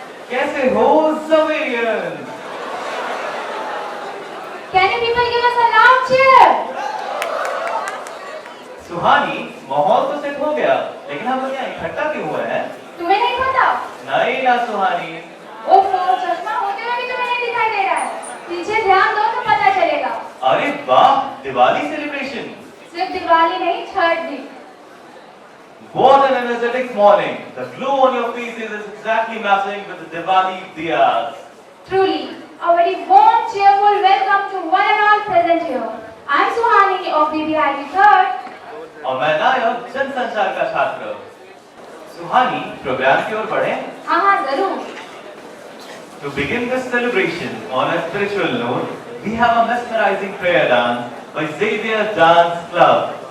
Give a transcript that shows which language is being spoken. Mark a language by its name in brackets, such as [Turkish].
[Hindi] कैसे हो Zavarians? [English] Can you people give us a loud cheer? [Hindi] सुहानी, माहौल तो सेट हो गया, लेकिन हम लोग यहाँ इकट्ठा क्यों हुए हैं? तुम्हें नहीं पता? नहीं ना सुहानी। ओफो, चश्मा होते हुए भी तुम्हें नहीं दिखाई दे रहा है। पीछे ध्यान दो तो पता चलेगा। अरे वाह, दिवाली सेलिब्रेशन। सिर्फ दिवाली नहीं, छठ भी। [English] What an energetic morning. The glow on your faces is exactly matching with the Diwali diyas. Truly, a very warm, cheerful welcome to one and all present here. I am Suhani of BBIT 3rd. [Hindi] और मैं नायक जनसंचार का छात्र। सुहानी, programme की ओर बढ़े? हाँ, जरूर। [English] To begin this celebration on a spiritual note, we have a mesmerizing prayer dance by Xavier Dance Club.